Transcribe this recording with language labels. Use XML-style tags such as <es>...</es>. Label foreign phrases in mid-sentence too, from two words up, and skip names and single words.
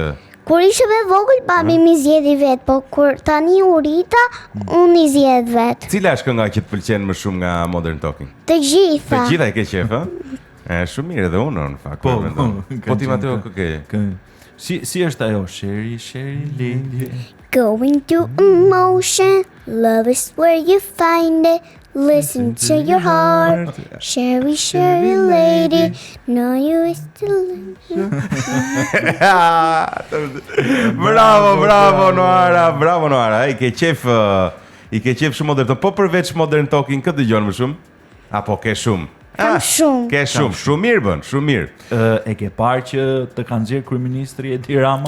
<sq>Kur ishe me vogël, babi mi zgjedhi vet, po kur tani u rita, unë I zgjedh vet. Cila është kënga që të pëlqen më shumë nga Modern Talking? Të gjitha. Të gjitha I ke qef, ë? Shumë mirë edhe unë në fakt. Po ti Mateo ke. Si është ajo? Sherry lady.</sq> <en>Going through emotion, love is where you find it. Listen to your heart, Sherry lady, know you is still.</en> <sq>Bravo Noara, I ke qef shumë Modern Talking. Po përveç Modern Talking, këtë dëgjon më shumë? Apo ke shumë? Kam shumë. Ke shumë mirë bën, shumë mirë. E ke parë që të kanë nxjerr kryeministri Edi Rama?</sq>